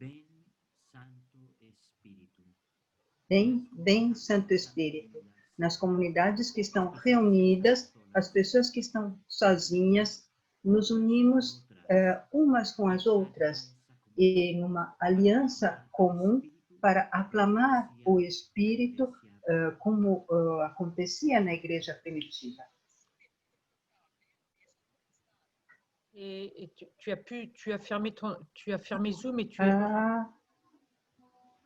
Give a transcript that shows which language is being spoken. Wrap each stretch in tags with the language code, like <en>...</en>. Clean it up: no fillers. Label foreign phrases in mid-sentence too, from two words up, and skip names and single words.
<pt>Vem, Santo Espírito, nas comunidades que estão reunidas, as pessoas que estão sozinhas, nos unimos umas com as outras e numa aliança comum para aclamar o Espírito como acontecia na igreja primitiva.</pt> <fr>Et tu as fermé Zoom et tu es...</fr>